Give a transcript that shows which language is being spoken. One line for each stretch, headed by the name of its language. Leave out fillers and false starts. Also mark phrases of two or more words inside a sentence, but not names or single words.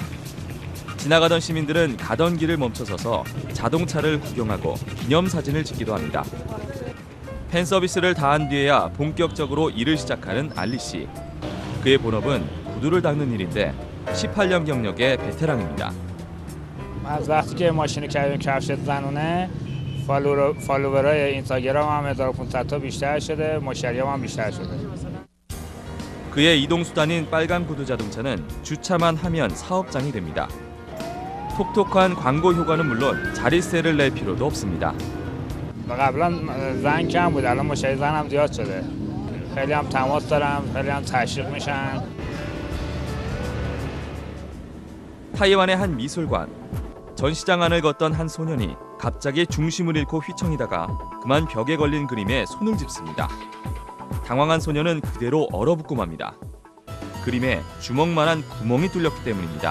Korean: 지나가던 시민들은 가던 길을 멈춰서서 자동차를 구경하고 기념사진을 찍기도 합니다. 팬 서비스를 다한 뒤에야 본격적으로 일을 시작하는 알리 씨. 그의 본업은 구두를 닦는 일인데 18년 경력의 베테랑입니다.
Persian: از وقتی که ماشین کردیم کفش زنونه فالوورای اینستاگرام هم 1500 تا بیشتر شده مشتریام هم بیشتر شده
Korean: 그의 이동수단인 빨간 구두 자동차는 주차만 하면 사업장이 됩니다. 톡톡한 광고 효과는 물론 자릿세를 낼 필요도 없습니다.
Persian: قبلا زن کم بود الان مشتری زنم زیاد شده خیلی هم تماس دارم خیلی هم تشویق میشن
Korean: 타이완의 한 미술관. 전시장 안을 걷던 한 소년이 갑자기 중심을 잃고 휘청이다가 그만 벽에 걸린 그림에 손을 짚습니다. 당황한 소년은 그대로 얼어붙고 맙니다. 그림에 주먹만한 구멍이 뚫렸기 때문입니다.